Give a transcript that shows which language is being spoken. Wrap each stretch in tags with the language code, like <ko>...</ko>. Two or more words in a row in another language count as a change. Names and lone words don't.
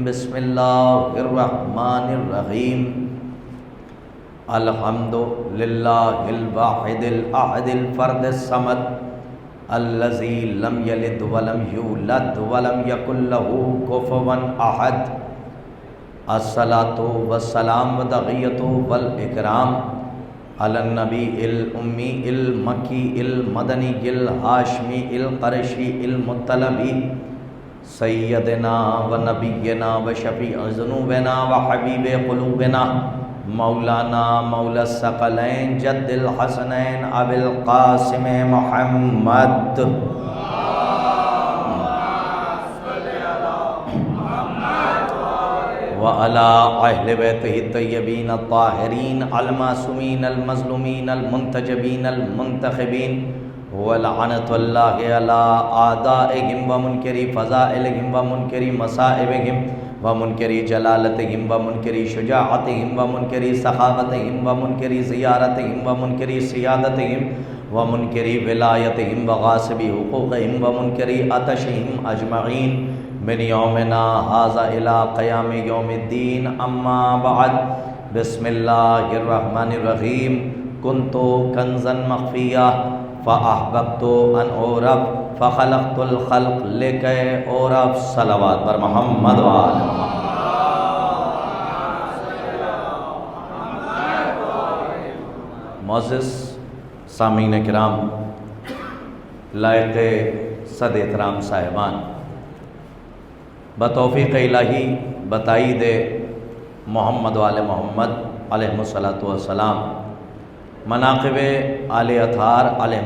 <ar>بسم اللہ الرحمن الرحیم۔ الحمد للہ الواحد الاحد الفرد الصمد الذی لم یلد ولم یولد ولم یکن له کفوا احد۔ الصلاۃ والسلام والتحیۃ والاکرام علی النبی الامی المکی المدنی الہاشمی القرشی المطلبی سیدنا و نبینا و شفیع ذنوبنا و حبیب قلوبنا مولانا مولا الثقلین جد الحسنین ابی القاسم محمد وعلی اہل بیتہ الطیبین الطاہرین المعصومین المظلومین المنتجبین المنتخبین ولعنۃ اللہ علی اعدائہم ومنکری فضائلہم ومنکری مصائبہم ومنکری جلالتہم ومنکری شجاعتہم ومنکری سخاوتہم ومنکری زیارتہم ومنکری سیادتہم ومنکری ولایتہم وغاصبی حقوقہم ومنکری عطشہم اجمعین من یومنا ھذا الی قیام یوم الدین۔ اما بعد، بسم اللہ الرحمن الرحیم۔ کنت کنزا مخفیہ فاحببت ان اعرف فخلقت الخلق لکی اعرف۔</ar> <ur>صلوات پر محمد وآل محمد۔ معزز سامعین کرام، لائق صد احترام صاحبان، بتوفیق الہی بتائید محمد وآل محمد</ur> <ar>علیہ الصلاۃ والسلام،</ar> <ur>مناقب آل اطہار علیہ</ur>